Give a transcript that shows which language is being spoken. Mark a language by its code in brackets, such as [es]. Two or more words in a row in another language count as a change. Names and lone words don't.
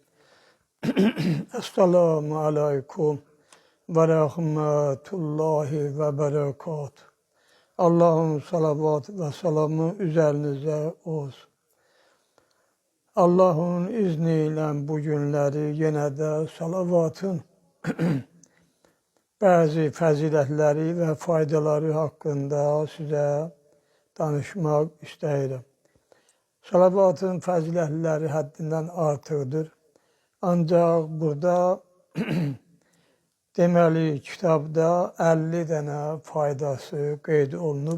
[ar] السلام عليكم ورحمة الله وبركاته. [tr] Allah'ın salavat ve selamı üzerinize olsun. Allah'ın izniyle bugünleri yine de [az] salavatın bazı fəzilətləri və faydaları haqqında sizə danışmaq istəyirəm. Salavatın fəzilətləri həddindən artıqdır. Ancaq burada deməli kitabda 50 dənə faydası qeyd olunub.